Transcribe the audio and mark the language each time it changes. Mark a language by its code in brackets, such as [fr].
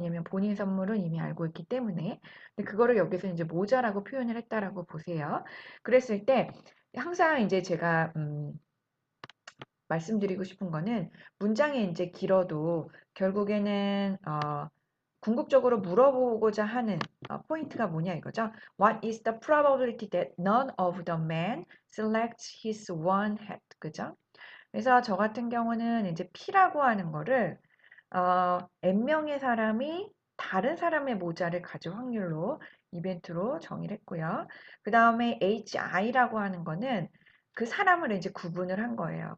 [ko] 왜냐면 본인 선물은 이미 알고 있기 때문에. 근데 그거를 여기서 이제 모자라고 표현을 했다라고 보세요. 그랬을 때 항상 이제 제가 말씀드리고 싶은 거는 문장이 이제 길어도 결국에는 궁극적으로 물어보고자 하는 포인트가 뭐냐 이거죠. [en] What is the probability that none of the men selects his one hat? [ko] 그죠? 그래서 저 같은 경우는 이제 P라고 하는 거를 N명의 사람이 다른 사람의 모자를 가질 확률로 이벤트로 정의를 했고요. 그 다음에 HI라고 하는 거는 그 사람을 이제 구분을 한 거예요.